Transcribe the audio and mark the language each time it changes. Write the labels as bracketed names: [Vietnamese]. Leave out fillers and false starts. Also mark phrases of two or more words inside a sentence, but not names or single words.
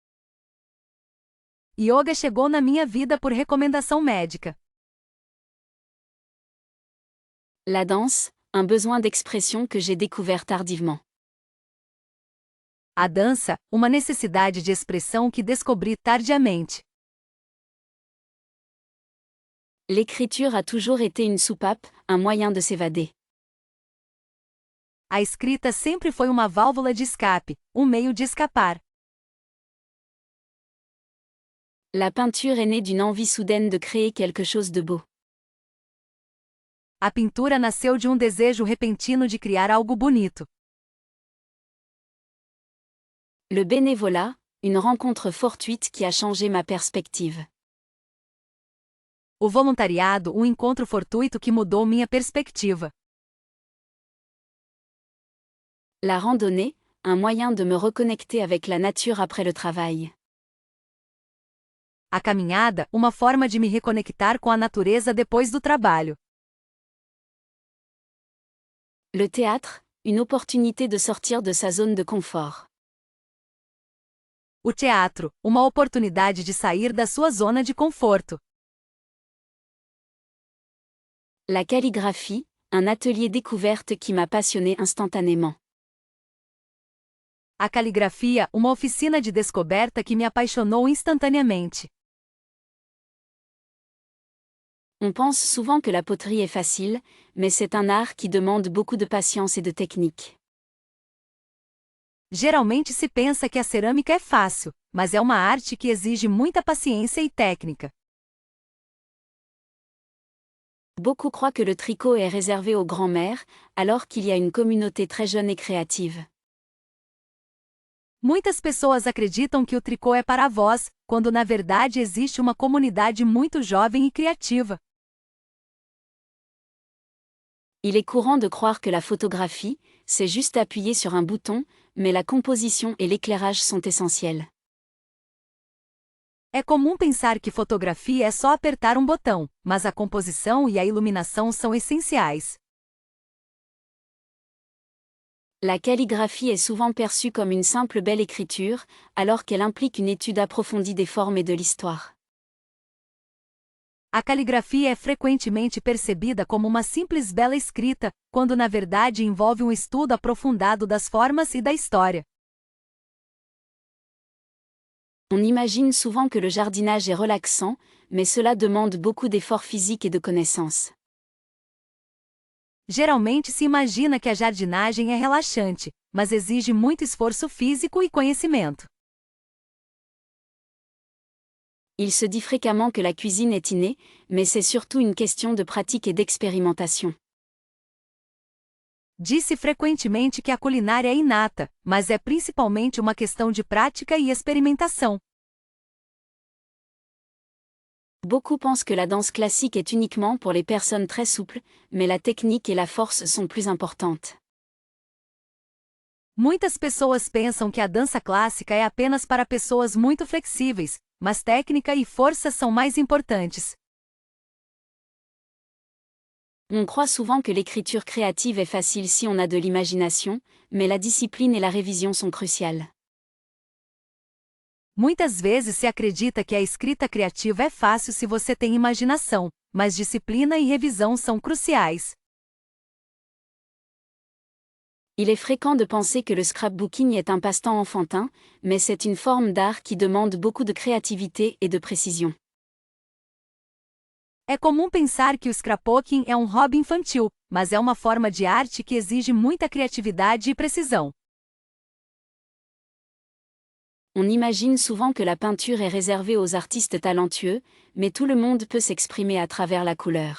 [Portuguese] Yoga chegou na minha vida por recomendação médica. [French] La danse, un besoin d'expression que j'ai découvert tardivement. [Portuguese] A dança, uma necessidade de expressão que descobri tardiamente. [French] L'écriture a toujours été une soupape, un moyen de s'évader. [Portuguese] A escrita sempre foi uma válvula de escape, um meio de escapar. [French] La peinture est née d'une envie soudaine de créer quelque chose de beau. [Portuguese] A pintura nasceu de um desejo repentino de criar algo bonito. [French] Le bénévolat, une rencontre fortuite qui a changé ma perspective. [Portuguese] O voluntariado, um encontro fortuito que mudou minha perspectiva. [French] La randonnée, un moyen de me reconnecter avec la nature après le travail. [Portuguese] A caminhada, uma forma de me reconectar com a natureza depois do trabalho. [French] Le théâtre, une opportunité de sortir de sa zone de confort. [Portuguese] O teatro, uma oportunidade de sair da sua zona de conforto. [French] La calligraphie, un atelier découverte qui m'a passionné instantanément. [Portuguese] A caligrafia, uma oficina de descoberta que me apaixonou instantaneamente. [French] On pense souvent que la poterie est facile, mais c'est un art qui demande beaucoup de patience et de technique. [Portuguese] Geralmente se pensa que a cerâmica é fácil, mas é uma arte que exige muita paciência e técnica. [French] Beaucoup croient que le tricot est réservé aux grands-mères, alors qu'il y a une communauté très jeune et créative. [Portuguese] Muitas pessoas acreditam que o tricô é para avós, quando na verdade existe uma comunidade muito jovem e criativa. [French] Il est courant de croire que la photographie, c'est juste appuyer sur un bouton, mais la composition et l'éclairage sont essentiels. [Portuguese] É comum pensar que fotografia é só apertar um botão, mas a composição e a iluminação são essenciais. [French] La calligraphie est souvent perçue comme une simple belle écriture, alors qu'elle implique une étude approfondie des formes et de l'histoire. [Portuguese] A caligrafia é frequentemente percebida como uma simples bela escrita, quando na verdade envolve um estudo aprofundado das formas e da história. [French] On imagine souvent que le jardinage est relaxant, mais cela demande beaucoup d'efforts physiques et de connaissances. [Portuguese] Geralmente se imagina que a jardinagem é relaxante, mas exige muito esforço físico e conhecimento. [French] Il se dit fréquemment que la cuisine est innée, mais c'est surtout une question de pratique et d'expérimentation. [Portuguese] Diz-se frequentemente que a culinária é inata, mas é principalmente uma questão de prática e experimentação. [French] Beaucoup pensent que la danse classique est uniquement pour les personnes très souples, mais la technique et la force sont plus importantes. [Portuguese] Muitas pessoas pensam que a dança clássica é apenas para pessoas muito flexíveis, mas técnica e força são mais importantes. [French] On croit souvent que l'écriture créative est facile si on a de l'imagination, mais la discipline et la révision sont cruciales. [Portuguese] Muitas vezes se acredita que a escrita criativa é fácil se você tem imaginação, mas disciplina e revisão são cruciais. [French] Il est fréquent de penser que le scrapbooking est un passe-temps enfantin, mais c'est une forme d'art qui demande beaucoup de créativité et de précision. [Portuguese] É comum pensar que o scrapbooking é um hobby infantil, mas é uma forma de arte que exige muita criatividade e precisão. [French] On imagine souvent que la peinture est réservée aux artistes talentueux, mais tout le monde peut s'exprimer à travers la couleur.